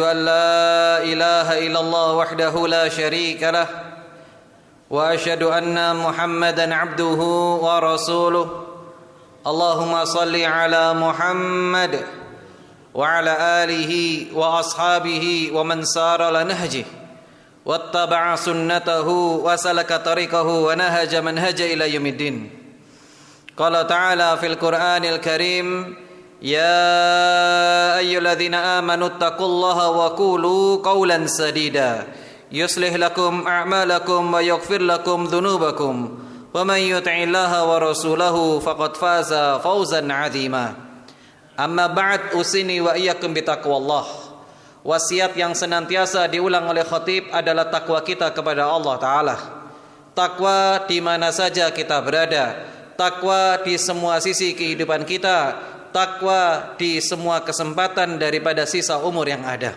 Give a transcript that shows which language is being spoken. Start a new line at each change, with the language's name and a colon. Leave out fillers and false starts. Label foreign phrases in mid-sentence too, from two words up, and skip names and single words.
Arabic: أن لا إله إلا الله وحده لا شريك له وأشهد أن محمدا عبده ورسوله اللهم صل على محمد وعلى آله وأصحابه ومن سار على نهجه واتبع سنته وسلك طريقه ونهج منهجه إلى يوم الدين. قال تعالى في القرآن الكريم يا أيها الذين آمنوا اتقوا الله وقولوا قولا سديدا يصلح لكم أعمالكم ويغفر لكم ذنوبكم ومن يطع الله ورسوله فقد فاز فوزا عظيما. أما بعد، أوصيني وإياكم بتقوى الله.
Indonesian: Wasiat yang senantiasa diulang oleh khatib adalah takwa kita kepada Allah taala. Takwa di mana saja kita berada, takwa di semua sisi kehidupan kita, takwa di semua kesempatan daripada sisa umur yang ada.